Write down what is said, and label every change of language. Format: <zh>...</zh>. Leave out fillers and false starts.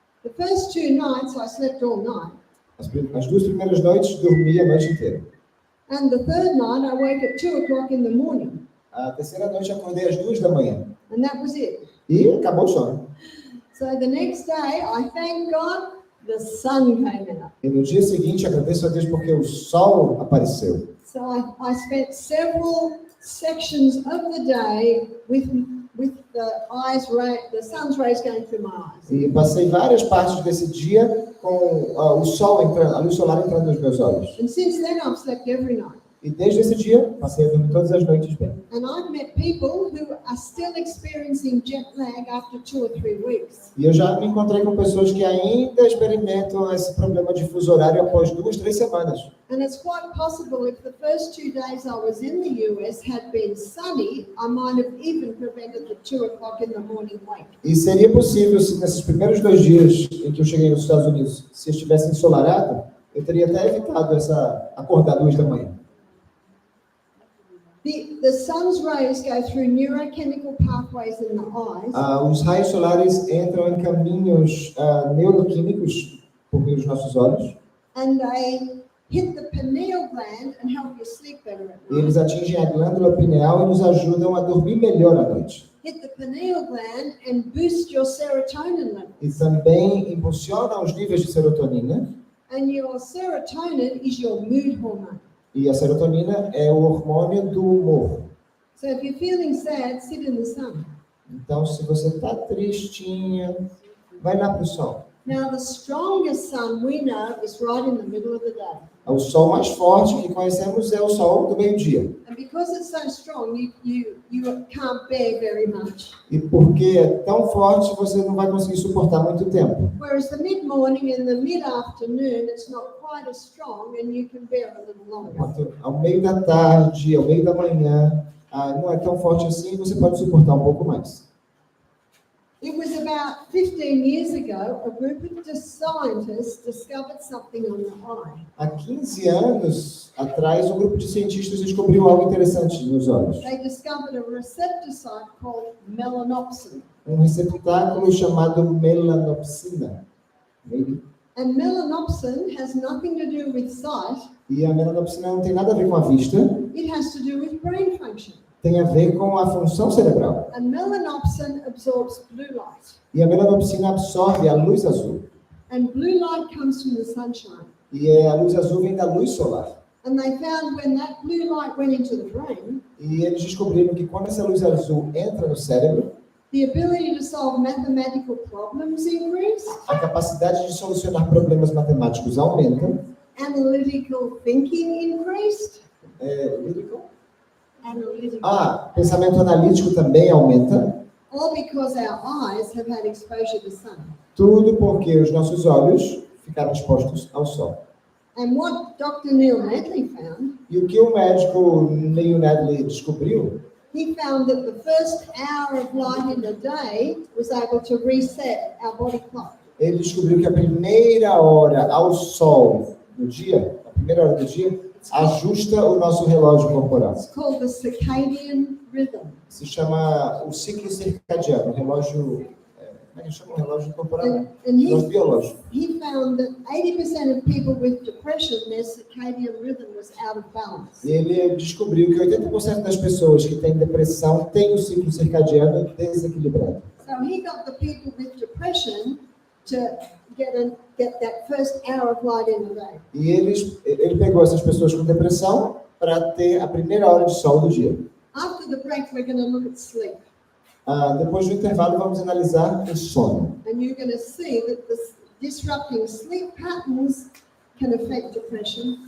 <en>The first 2 nights I slept all night,</en> <pt>As 2 primeiras noites dormi a noite inteira.</pt> <en>and the third night I woke at 2 o'clock in the morning,</en> <pt>A terceira noite eu acordei às 2 da manhã.</pt> <en>and that was it.</en> <pt>E acabou o sono.</pt> <en>So the next day, I thank God the sun came out.</en> <pt>E no dia seguinte agradeço a Deus porque o sol apareceu.</pt> <en>So I spent several sections of the day with the sun's rays going through my eyes.</en> <pt>E passei várias partes desse dia com o sol entrando, a luz solar entrando nos meus olhos.</pt> <en>And since then, I've slept every night.</en> <pt>E desde esse dia, passei a dormir todas as noites bem.</pt> <en>And I've met people who are still experiencing jet lag after 2 or 3 weeks.</en> <pt>E eu já me encontrei com pessoas que ainda experimentam esse problema de fuso horário após 2, 3 semanas.</pt> <en>And it's quite possible if the first 2 days I was in the US had been sunny, I might have even prevented the 2 o'clock in the morning wake.</en> <pt>E seria possível se nesses primeiros 2 dias em que eu cheguei nos Estados Unidos, se estivesse ensolarado, eu teria até evitado acordar 2 da manhã.</pt> <en>The sun's rays go through neurochemical pathways in the eyes,</en> <pt>Os raios solares entram em caminhos neuroquímicos por meio dos nossos olhos.</pt> <en>and they hit the pineal gland and help you sleep better at</en> <pt>E</pt> <en>night.</en> <pt>eles atingem a glândula pineal e nos ajudam a dormir melhor à noite.</pt> <en>Hit the pineal gland and boost your serotonin level.</en> <pt>E também impulsionam os níveis de serotonina.</pt> <en>And your serotonin is your mood hormone.</en> <pt>E a serotonina é o hormônio do humor.</pt> <en>So if you're feeling sad, sit in the sun.</en> <pt>Então, se você está tristinha, vai lá para o sol.</pt> <en>Now, the strongest sun we know is right in the middle of the day.</en> <pt>O sol mais forte que conhecemos é o sol do meio-dia.</pt> <en>And because it's so strong, you can't bear very much.</en> <pt>E porque é tão forte, você não vai conseguir suportar muito tempo.</pt> <en>Whereas the mid-morning and the mid-afternoon, it's not quite as strong and you can bear a little longer.</en> <pt>Enquanto ao meio da tarde, ao meio da manhã, não é tão forte assim, você pode suportar um pouco mais.</pt> <en>It was about 15 years ago, a group of scientists discovered something on the eye.</en> <pt>Há 15 anos atrás, um grupo de cientistas descobriu algo interessante nos olhos.</pt> <en>They discovered a receptor site called melanopsin.</en> <pt>Receptáculo chamado melanopsina.</pt> <en>And melanopsin has nothing to do with sight,</en> <pt>E a melanopsina não tem nada a ver com a vista,</pt> <en>it has to do with brain function.</en> <pt>tem a ver com a função cerebral.</pt> <en>And melanopsin absorbs blue light.</en> <pt>E a melanopsina absorve a luz azul.</pt> <en>And blue light comes from the sunshine.</en> <pt>E a luz azul vem da luz solar.</pt> <en>And they found when that blue light went into the brain,</en> <pt>E eles descobriram que quando essa luz azul entra no cérebro,</pt> <en>the ability to solve mathematical problems increased,</en> <pt>a capacidade de solucionar problemas matemáticos aumenta.</pt> <en>analytical thinking increased,</en> <pt>Lírico?</pt> <en>analytical,</en> <pt>Pensamento analítico também aumenta.</pt> <en>all because our eyes have had exposure to sun.</en> <pt>Tudo porque os nossos olhos ficaram expostos ao sol.</pt> <en>And what Dr. Neil Medley found,</en> <pt>E o que o médico Neil Medley descobriu,</pt> <en>he found that the first hour of light in the day was able to reset our body clock.</en> <pt>Ele descobriu que a primeira hora ao sol do dia, a primeira hora do dia, ajusta o nosso relógio corporal.</pt> <en>It's called the circadian rhythm.</en> <pt>Se chama o ciclo circadiano, o relógio, como é que chama? O relógio corporal?</pt> <en>And</en> <pt>Relógio biológico.</pt> <en>he found that 80% of people with depression, their circadian rhythm was out of balance.</en> <pt>E ele descobriu que 80% das pessoas que têm depressão têm o ciclo circadiano desequilibrado.</pt> <en>So he got the people with depression to get that first hour of light in the day.</en> <pt>E ele pegou essas pessoas com depressão para ter a primeira hora de sol do dia.</pt> <en>After the break, we're going to look at sleep.</en> <pt>Depois do intervalo, vamos analisar o sono.</pt> <en>And you're going to see that this disrupting sleep patterns can affect depression.</en>